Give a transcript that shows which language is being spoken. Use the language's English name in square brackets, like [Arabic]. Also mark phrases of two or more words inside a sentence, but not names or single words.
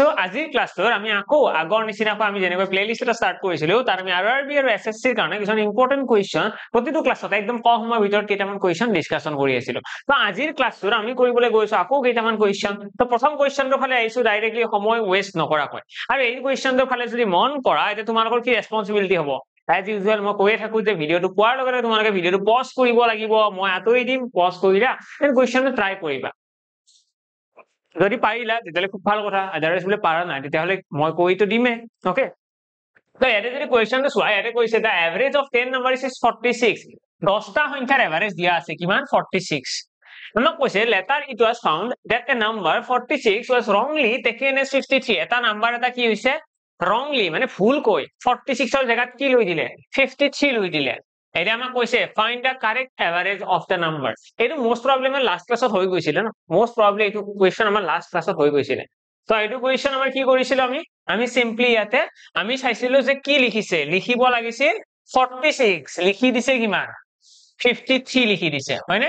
[Assamese] আজিৰ ক্লাছটোত আমি আকৌ আগৰ নিচিনাকৈ আমি যেনেকৈ প্লেলিষ্ট এটা ষ্টাৰ্ট কৰিছিলো তাৰ আমি আৰআৰবি আৰু এছএছসিৰ কাৰণে কিছুমান [English] important question [Assamese] প্ৰতিটো ক্লাছতে একদম কম সময়ৰ ভিতৰত কেইটামান [English] question discussion [Assamese] কৰি আছিলো। তো আজিৰ ক্লাছটোত আমি কৰিবলৈ গৈছো আকৌ কেইটামান কোৱেশ্চন। তো প্ৰথম কোৱেশ্চনটোৰ ফালে আহিছো ডাইৰেক্টলি সময় ওয়েষ্ট নকৰাকৈ। আৰু এই কোৱেশ্চনটোৰ ফালে যদি মন কৰা এটা তোমালোকৰ কি ৰেসপন্সিবিলিটি হ'ব? [English] As usual [Assamese] মই কৈয়ে থাকো যে ভিডিওটো পোৱাৰ লগে লগে তোমালোকে ভিডিওটো পজ কৰিব লাগিব। মই আতৰি দিম, পজ কৰিলা দেন কোৱেশ্চনটো ট্ৰাই কৰিবা। যদি পাৰিলা তেতিয়ালে খুব ভাল কথা, আদাৰৱাইজ বলে পাৰা নাই তেতিয়ালে মই কৈতো দিমে। ওকে, তো ইয়াতে যদি কোৱেশ্চনটো চোৱা ইয়াতে কৈছে [English] the average of 10 numbers is 46. [Assamese] 10টা সংখ্যাৰ এভাৰেজ দিয়া আছে কিমান 46। আমাক কৈছে [English] later it was found that a number 46 was wrongly taken as 53। [Assamese] এটা নাম্বাৰ এটা কি হৈছে wrongly মানে ভুলকৈ 46 ৰ জায়গাত কি লৈ দিলে 53 লৈ দিলে। এটা আমাক কৈছে [English] find the correct average of the number। [Assamese] এইটো [English] most probably [Assamese] আমাৰ [English] last class [Assamese] হৈ গৈছিল ন, [English] most probably [Assamese] এইটো কোৱেশ্চন আমাৰ [English] last class [Assamese] হৈ গৈছিল। তো এইটো কোৱেশ্চন আমাৰ কি কৰিছিল আমি সিম্পলি ইয়াতে আমি চাইছিলো যে কি লিখিছে, লিখিব লাগিছিল 46 লিখি দিছে কিমান 53 লিখি দিছে হয়নে।